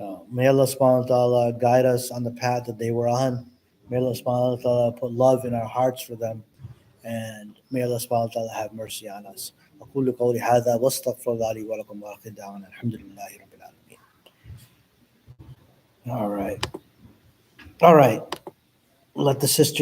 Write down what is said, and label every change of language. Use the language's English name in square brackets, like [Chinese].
[English] May Allah subhanahu wa ta'ala guide us on the path that they were on. May Allah subhanahu wa ta'ala put love in our hearts for them. And may Allah subhanahu wa ta'ala have mercy on us. [Arabic] أقول قولي هذا واستغفر الله لي ولكم وآخر دعوانا الحمد لله رب العالمين. [English] All right. Let the sisters